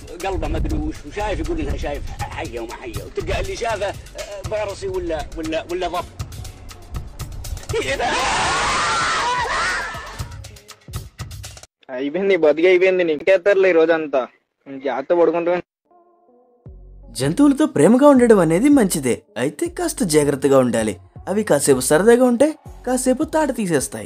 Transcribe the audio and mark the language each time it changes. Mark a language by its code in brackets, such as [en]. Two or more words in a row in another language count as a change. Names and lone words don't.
[ar] قلبه مدروش وشايف يقول لها شايف حيه وما حيه وتلقى اللي شافه فارسي ولا ضب [te] అయిపోయింది బతికి అయిపోయింది నీకేస్తారులే ఈ రోజంతా జాగ్రత్త పడుకుంటా. జంతువులతో ప్రేమగా ఉండడం అనేది మంచిదే, అయితే కాస్త జాగ్రత్తగా ఉండాలి. అవి కాసేపు సరదాగా ఉంటే కాసేపు తాట తీసేస్తాయి.